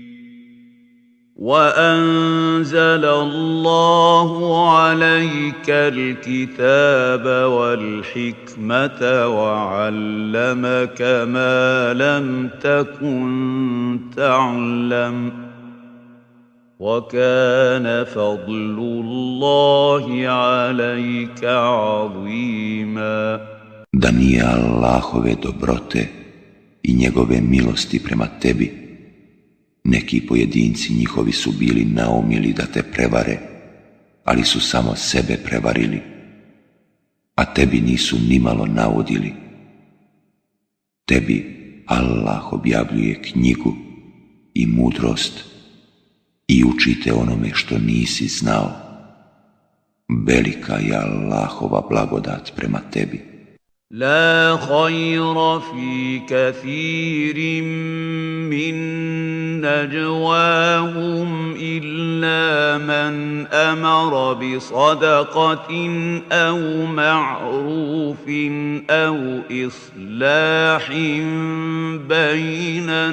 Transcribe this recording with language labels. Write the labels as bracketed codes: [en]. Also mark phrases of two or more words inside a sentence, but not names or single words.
[ar] وَأَنزَلَ اللَّهُ عَلَيْكَ الْكِتَابَ وَالْحِكْمَةَ وَعَلَّمَكَ مَا لَمْ تَكُنْ تَعْلَمُ وَكَانَ فَضْلُ اللَّهِ عَلَيْكَ عَظِيمًا. [bs] Da nije Allahove dobrote i njegove milosti prema tebi, neki pojedinci njihovi su bili naumili da te prevare, ali su samo sebe prevarili, a tebi nisu nimalo naudili. Tebi Allah objavljuje knjigu i mudrost i učite onome što nisi znao. Velika je Allahova blagodat prema tebi. [ar] لا خير في كثير من نجواهم إلا من أمر بصدقة أو معروف أو إصلاح بين